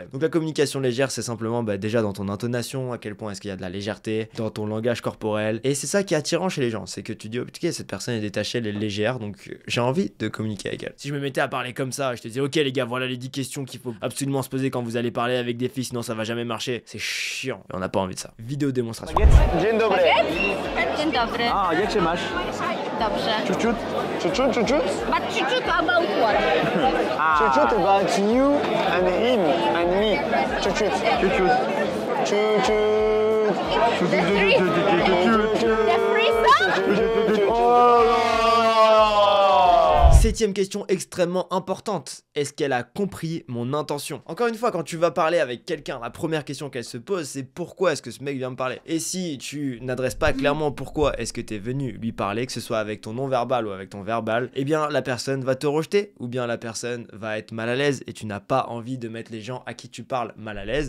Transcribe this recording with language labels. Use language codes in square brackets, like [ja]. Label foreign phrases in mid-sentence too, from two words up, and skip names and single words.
[fr] Donc la communication légère, c'est simplement déjà dans ton intonation, à quel point est-ce qu'il y a de la légèreté, dans ton langage corporel. Et c'est ça qui est attirant chez les gens, c'est que tu dis, ok, cette personne est détachée, elle est légère, donc j'ai envie de communiquer avec elle. Si je me mettais à parler comme ça, je te disais, ok les gars, voilà les 10 questions qu'il faut absolument se poser quand vous allez parler avec des filles, sinon ça va jamais marcher. C'est chiant, et on n'a pas envie de ça. Vidéo démonstration. [pl] Dzień dobry. Dzień dobry. Ah, jak się masz? Dobrze. Ciuciut? Ciuciut? [en] But ciuciut about what? Ciuciut about you and him and me. Ciuciut. Ciuciut. The threesome? [fr] Septième question extrêmement importante. Est-ce qu'elle a compris mon intention? Encore une fois, quand tu vas parler avec quelqu'un, la première question qu'elle se pose, c'est pourquoi est-ce que ce mec vient me parler? Et si tu n'adresses pas clairement pourquoi est-ce que tu es venu lui parler, que ce soit avec ton non-verbal ou avec ton verbal, eh bien la personne va te rejeter ou bien la personne va être mal à l'aise et tu n'as pas envie de mettre les gens à qui tu parles mal à l'aise.